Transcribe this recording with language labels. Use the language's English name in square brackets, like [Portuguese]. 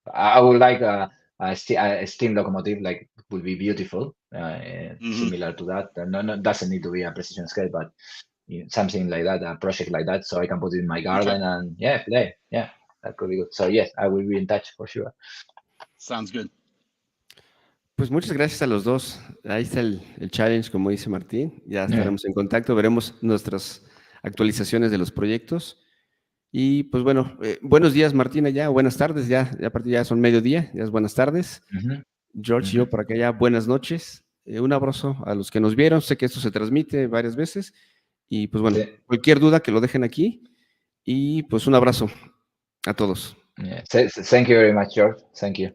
[English] I would like a steam locomotive, like would be beautiful, similar to that. No, doesn't need to be a precision scale, but something like that, a project like that, so I can put it in my garden and yeah, play. Yeah, that could be good. So yes, I will be in touch for sure. Sounds good. [Spanish] Pues muchas gracias a los dos. Ahí está el challenge, como dice Martín. Ya estaremos en contacto, veremos nuestras actualizaciones de los proyectos. Y pues bueno, buenos días, Martín, allá, buenas tardes, ya a partir ya son mediodía, ya es buenas tardes. George y yo por acá ya, buenas noches. Un abrazo a los que nos vieron, sé que esto se transmite varias veces. Y pues bueno, cualquier duda que lo dejen aquí. Y pues un abrazo a todos. [English] Yeah. Thank you very much, George. Thank you.